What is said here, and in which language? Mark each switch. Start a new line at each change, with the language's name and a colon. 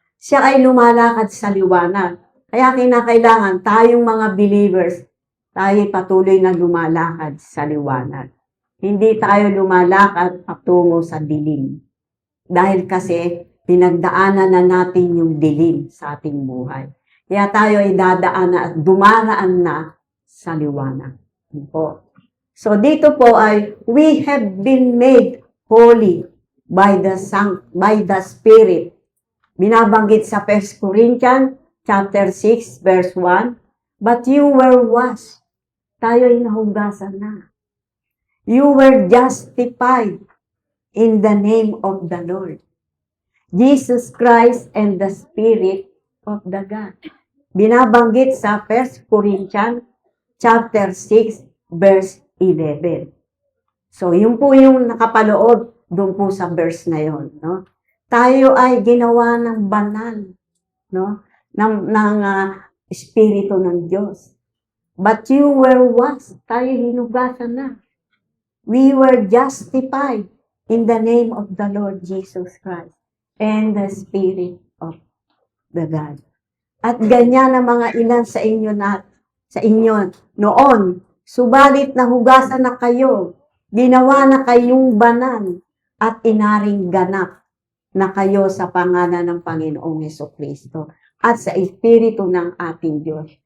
Filipino: Siya ay lumalakad sa liwanag. Kaya kinakailangan tayong mga believers, tayo patuloy na lumalakad sa liwanag. Hindi tayo lumalakad patungo sa dilim. Dahil kasi pinagdaanan na natin yung dilim sa ating buhay. Kaya tayo ay dadaan at dumaraan na sa liwanag. Po.
English: So
Filipino: dito po ay
English: we have been made holy by the Spirit.
Filipino: Binabanggit sa
English: 1 Corinthians chapter 6 verse 1, but you were washed.
Filipino: Tayo ay nahugasan na.
English: You were justified in the name of the Lord, Jesus Christ and the Spirit of the God.
Filipino: Binabanggit sa 1 Corinthians chapter 6 verse 11. So, yun po yung nakapaloob doon po sa verse na yun, no? Tayo ay ginawa ng banal, no? ng Espiritu ng Diyos.
English: But you were washed.
Filipino: Tayo hinugasan na.
English: We were justified in the name of the Lord Jesus Christ and the Spirit of the God.
Filipino: At ganyan ang mga ilan sa inyo noon, subalit nahugasan na kayo, ginawa na kayong banal, at inaring ganap na kayo sa pangalan ng Panginoong Hesukristo at sa Espiritu ng ating Diyos.